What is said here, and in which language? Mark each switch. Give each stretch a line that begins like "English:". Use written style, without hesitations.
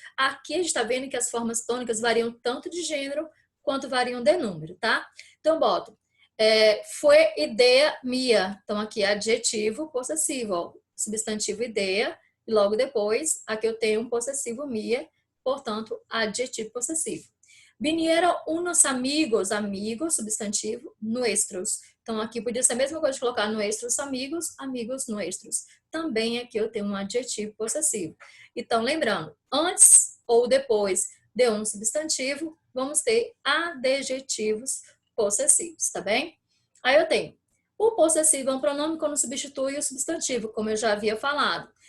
Portuguese: Aqui a gente está vendo que as formas tônicas variam tanto de gênero quanto variam de número, tá? Então, boto. Foi ideia minha. Então, aqui é adjetivo possessivo, ó, substantivo ideia, e logo depois, aqui eu tenho um possessivo minha, portanto, adjetivo possessivo.
Spanish: Vinieron unos amigos, amigos, substantivo, nuestros.
Portuguese: Então, aqui podia ser a mesma coisa de colocar
Spanish: nuestros amigos, amigos nuestros.
Portuguese: Também aqui eu tenho um adjetivo possessivo. Então, lembrando, antes ou depois de um substantivo, vamos ter adjetivos possessivos, tá bem? Aí eu tenho o possessivo é um pronome quando substitui o substantivo, como eu já havia falado.